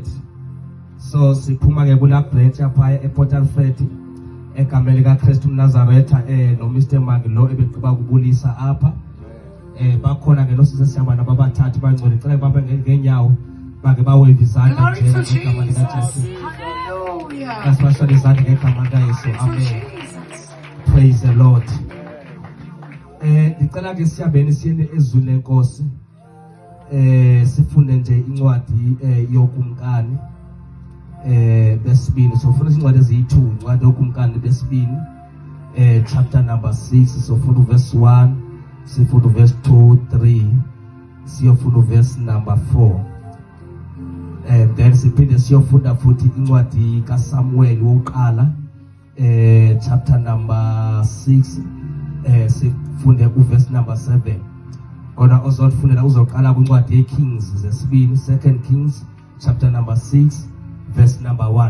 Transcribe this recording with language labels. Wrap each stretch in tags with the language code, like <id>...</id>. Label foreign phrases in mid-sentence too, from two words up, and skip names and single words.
<xh>So siphuma ke kula branch apha ePort Alfred egameni kaKristu Nazaretha no Mr Mangi lo ebeqhuba kubulisa apha. Bakhona ke losise sihamba nababathathu bangcwele, ngicela baba ngenyawo bake bawave izandla nje ngegama likaJesu. Hallelujah. Asibashale izandla ngegama likaYesu.</xh> <en>Amen. Praise the Lord.</en> <xh>Ngicela ke siyabeni siyene ezulu lenkosi. Sifunde nje incwadi yokumkani besibini. So funa incwadi eziyi2, incwadi yokumkani besibini</xh> <en>chapter number 6.</en> <xh>So funa verse 1, sifuna verse 2, 3, siyofuna</xh> <en>verse number 4. And then</en> <xh>siphinde siyofunda futhi incwadi kaSamuel wokuqala</xh> <en>chapter number 6</en> <xh>sifunde uverse</xh> <en>number 7.</en> <xh>Kodwa ozofundela uzoqala kwincwadi yeKings zesibini,</xh> <en>2 Kings chapter number 6 verse number 1.</en>